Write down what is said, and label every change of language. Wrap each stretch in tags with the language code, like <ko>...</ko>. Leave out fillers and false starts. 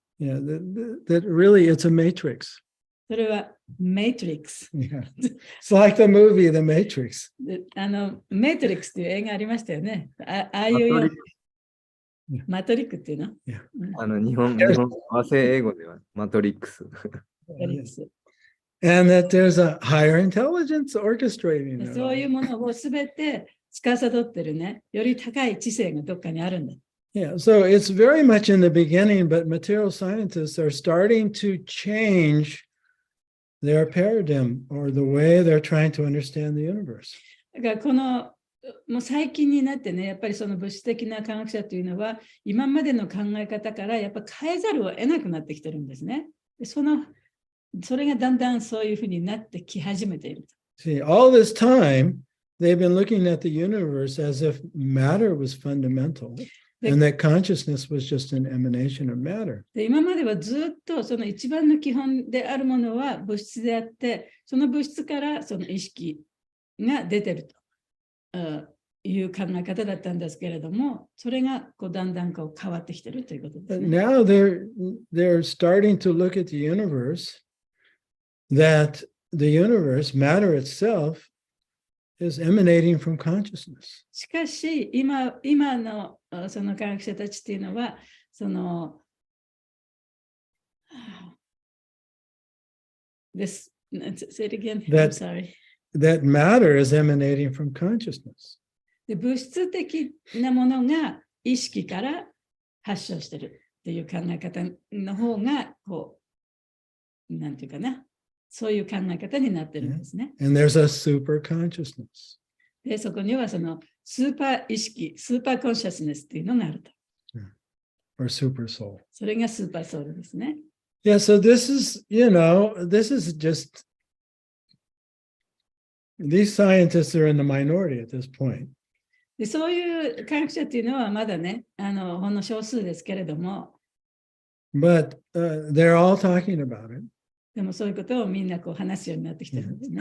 <en>Yeah, that really it's a matrix.</en> <ja>それはメトリックス。 Yeah.</ja> <en>It's like the movie The Matrix.</en> <ja>メトリックスっていう映画ありましたよね。ああいうよマトリックっていうの？ Yeah. 日本和製英語ではマトリックス。マトリックス。</ja> <en>And that there's a higher intelligence orchestrating it</en> <ja>そう</ja> <en>all.</en> <ja>いうものをすべて司ってるね、より高い知性がどっかにあるんだ。</ja> <en>Yeah, so it's very much in the beginning, but material scientists are starting to change their paradigm or the way they're trying to understand the universe.</en> <ja>だからこのもう最近になってね、やっぱりその物質的な科学者というのは、今までの考え方からやっぱ変えざるを得なくなってきてるんですね。でそれがだんだんそういうふうになってき始めている。</ja> <en>See, all this time, they've been looking at the universe as if matter was fundamental. and that consciousness was just an emanation of matter.</en> <ja>で今まではずっとその一番の基本であるものは物質であって、その物質からその意識が出てるという考え方だったんですけれども、それがこうだんだんこう変わってきてるということです</ja> <en>But</en> <ja>ね。</ja> <en>now they're starting to look at the universe, that the universe, matter itself, is emanating from consciousness.</en> <ja>しかし今のその科学者たちっていうのは、その</ja> <en>This, say it again. I'm That- sorry. That matter is emanating from consciousness.</en> <ja>で物質的なものが意識から発症してるっていう考え方の方がこうなんていうかな、そういう考え方になってるんですね。</ja> <en>And there's a super consciousness.</en> <ja>でそこにはそのスーパー意識、スーパーコンシャスネスっていうのがあると。</ja> <en>Or super soul.</en> <ja>それがスーパーソウルですね。</ja> <en>Yeah, so this is, this is just, these scientists are in the minority at this point.</en> <ja>でそういう科学者っていうのはまだね、ほんの少数ですけれども、</ja> <en>But they're all talking about it.</en> <ja>でもそういうことをみんなこう話すようになってきてるんですね。</ja>